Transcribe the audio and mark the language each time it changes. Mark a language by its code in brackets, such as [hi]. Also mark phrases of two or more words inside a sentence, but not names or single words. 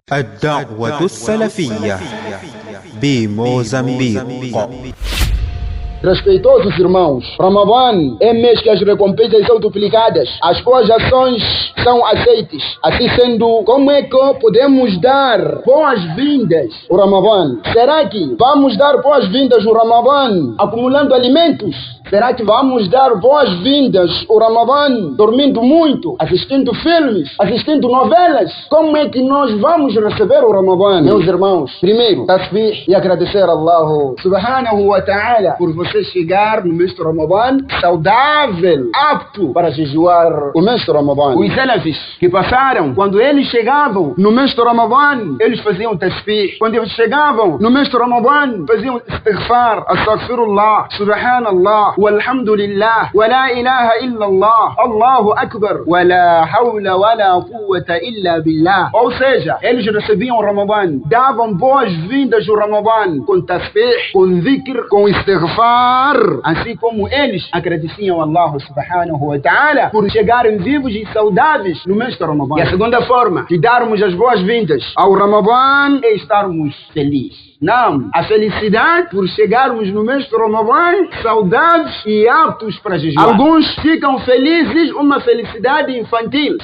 [ar] الدعوة السلفية بموزمبيق. [pt] Respeitosos irmãos, Ramadã é mês que as recompensas são duplicadas, as boas ações são aceites. Assim sendo, como é que podemos dar boas-vindas ao Ramadã? Será que vamos dar boas-vindas ao Ramadã acumulando alimentos? Será que vamos dar boas-vindas ao Ramadã dormindo muito, assistindo filmes, assistindo novelas? Como é que nós vamos receber o Ramadã? Meus irmãos, primeiro, tasbih e agradecer a [ar] الله سبحانه وتعالى [pt] por você chegar no mês do Ramadã saudável, apto para jejuar o mês do Ramadã. Os salafis que passaram, quando eles chegavam no mês do Ramadã, eles faziam tasbih. Quando eles chegavam no mês do Ramadã, faziam istighfar, [ar] أستغفر الله، سبحان الله، والحمد لله، ولا إله إلا الله، الله أكبر، ولا حول ولا قوة إلا بالله. [pt] Ou seja, eles recebiam o Ramadã, davam boas-vindas ao Ramadã com tasbih, com dhikr, com istighfar, assim como eles agradeciam a [ar] الله سبحانه وتعالى [pt] por chegarem vivos e saudáveis no mês do Ramadã. E a segunda forma de darmos as boas-vindas ao Ramadã é estarmos felizes. Não, a felicidade por chegarmos no mês do Ramadã saudáveis e aptos para jejuar. Alguns ficam felizes, uma felicidade infantil.